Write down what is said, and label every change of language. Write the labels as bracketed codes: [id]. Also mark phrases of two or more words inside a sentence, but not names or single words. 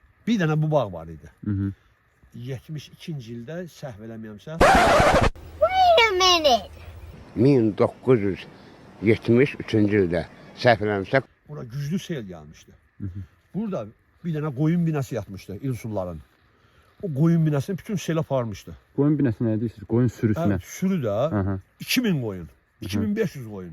[az] Bir dənə bu bağ var idi. Hı -hı. 72-ci ildə səhv eləməyəmsə. [en] Wait a minute. [az] 1973-cü ildə səhv eləmirəmsə Bura güclü sel gəlmişdi. Burada bir dənə qoyun binası yatmışdı İlsulların. O qoyun binasını bütün sel aparmışdı. Qoyun binəsi nə deyirsiniz? Qoyun sürüsünə. Sürü də Aha. 2000 qoyun, 2500 qoyun.